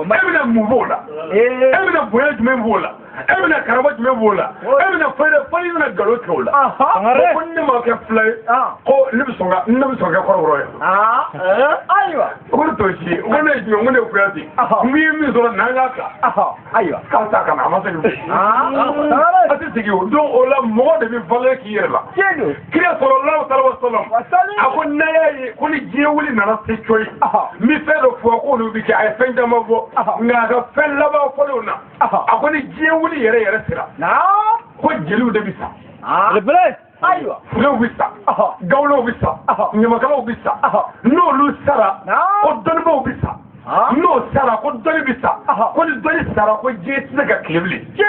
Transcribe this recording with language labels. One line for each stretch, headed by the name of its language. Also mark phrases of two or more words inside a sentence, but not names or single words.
Bambara: bɛna mun b'o la e bɛna bonya jumɛn b'o la e bɛna karama jumɛn b'o la e bɛna fɔli bɛna nkalon tigɛ o la ko ne ma kɛ fila ye ko ne bɛ sɔn ka kɛ kɔrɔbɔrɔ ye ayiwa ko ne t'o si ye ko ne ye jumɛn ko ne ye kuyate n ye min sɔrɔ n'an k'a kan ayiwa k'a ta ka na a ma segin a tɛ segin o don o la mɔgɔ de bɛ valeur k'i yɛrɛ la kira
Arabic: صلى الله عليه وسلم
Bambara: a ko n'a y'a ye ko ni diɲɛ wuli nana se coyi n bɛ fɛn dɔ fɔ k'olu bɛ kɛ a ye fɛn caman fɔ nka a ka fɛn laban fɔlenw na a ko ni diɲɛ wuli yɛrɛ sera ko jeliw de bɛ sa ayiwa fulew bɛ sa gawulaw bɛ sa ɲamakalaw bɛ sa n'olu sara ko dɔnnibaw bɛ sa n'o sara ko dɔnni bɛ sa ko ni dɔnni sara ko diɲɛ tɛ se ka tile bilen